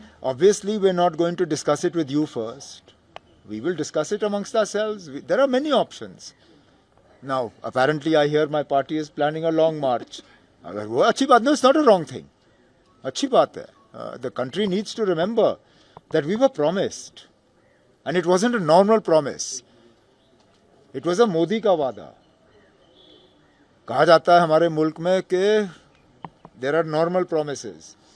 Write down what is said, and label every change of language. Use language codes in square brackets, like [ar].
[en] Obviously we're not going to discuss it with you first. We will discuss it amongst ourselves. There are many options. Now, apparently I hear my party is planning a long march. [hi] अगर वो अच्छी बात नहीं, [en] it's not a wrong thing. [hi] अच्छी बात है। [en] The country needs to remember that we were promised. And it wasn't a normal promise. It was a [hi] Modi का वादा। कहा जाता है हमारे मुल्क में कि [en] there are normal promises.